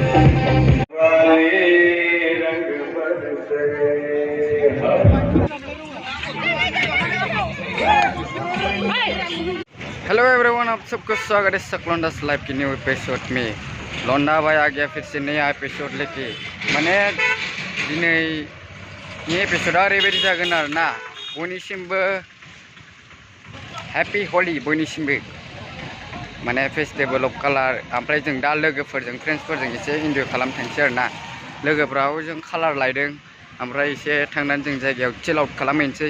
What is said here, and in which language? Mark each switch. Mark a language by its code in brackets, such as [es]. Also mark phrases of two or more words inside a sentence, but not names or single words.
[en] hello everyone, [hi] आप सबको स्वागत है चकलोंडास लाइफ की न्यू एपिसोड में। लौंडा भाई आ गया फिर से नया एपिसोड लेके। [brx] माने दिनै नि एपिसोडा ओरैबायदि जागोन आरोना, बयनिसिमबो [en] happy Holi [brx] बयनिसिमबो। [en] माने festival of colour. [brx] ओमफ्राय जों दा लोगोफोरजों फ्रेन्ड्सफोरजों एसे इन्जय खालामनो थांसै आरोना। लोगोफ्राबो जों कालार लायदों, ओमफ्राय एसे थांनानै जों जायगायाव [en] chill out [brx] खालामहैनोसै।